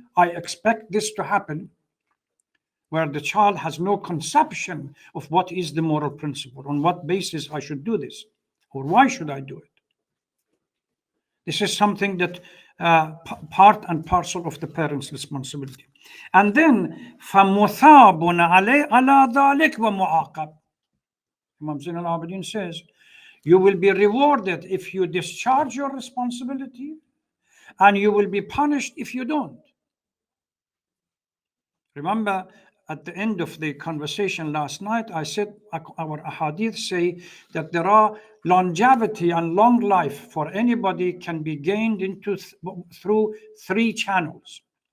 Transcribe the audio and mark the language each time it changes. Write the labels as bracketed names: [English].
[English] I expect this to happen, where the child has no conception of what is the moral principle, on what basis I should do this, or why should I do it. This is something that part and parcel of the parents' responsibility. And then [Arabic] فَمُثَابٌ عَلَى ذَلِكَ وَمُعَاقَبٌ. [English] Imam Zain al-Abidin says, you will be rewarded if you discharge your responsibility, and you will be punished if you don't. Remember, at the end of the conversation last night, I said our ahadith say that there are longevity and long life for anybody can be gained through three channels.